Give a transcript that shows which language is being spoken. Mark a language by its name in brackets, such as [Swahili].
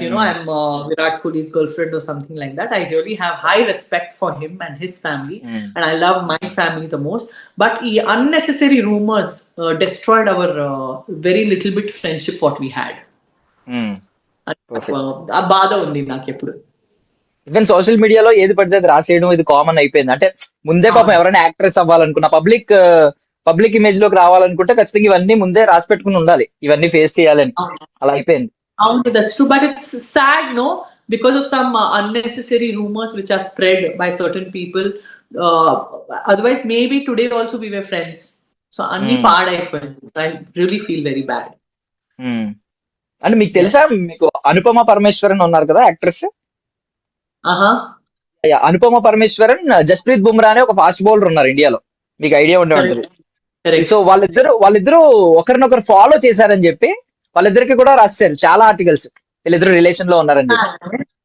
[English] Hmm. I'm Virat Kohli's girlfriend or something like that. I really have high respect for him and his family, Hmm. and I love my family the most. But unnecessary rumors destroyed our very little bit friendship what we had. Hmm. Perfect. [Telugu] ఆ బాధ ఉంది నాకు ఎప్పుడు. Even social మీడియాలో ఏది పడితే అది రాసేయడం ఇది కామన్ అయిపోయింది. అంటే ముందే పాపం ఎవరైనా యాక్ట్రెస్ అవ్వాలనుకున్నా, పబ్లిక్ ఇమేజ్ లోకి రావాలనుకుంటే ఖచ్చితంగా ఇవన్నీ ముందే రాసి పెట్టుకుని ఉండాలి, ఇవన్నీ ఫేస్ చేయాలని. అలా అయిపోయింది. [English] That's true, but it's sad, no? Because of some unnecessary rumors which are spread by certain people. Uh, Otherwise, maybe today also we were friends. [Telugu] So, anni Hmm. paadaipoyindi. [English] So, I really feel very bad. Hmm. [Telugu] అంటే మీకు తెలుసా, మీకు అనుపమ పరమేశ్వరన్ ఉన్నారు కదా actress, Uh-huh. Anupama Parameswaran, Jasprit Bumrah అనే ఒక fast bowler ఉన్నారు ఇండియాలో, మీకు ఐడియా ఉండే ఉంటుంది. [English] Correct. [Telugu] సో వాళ్ళిద్దరు ఒకరినొకరు ఫాలో చేశారని చెప్పి వాళ్ళిద్దరికి కూడా రాశారు చాలా ఆర్టికల్స్, వీళ్ళిద్దరు రిలేషన్ లో ఉన్నారని చెప్పి.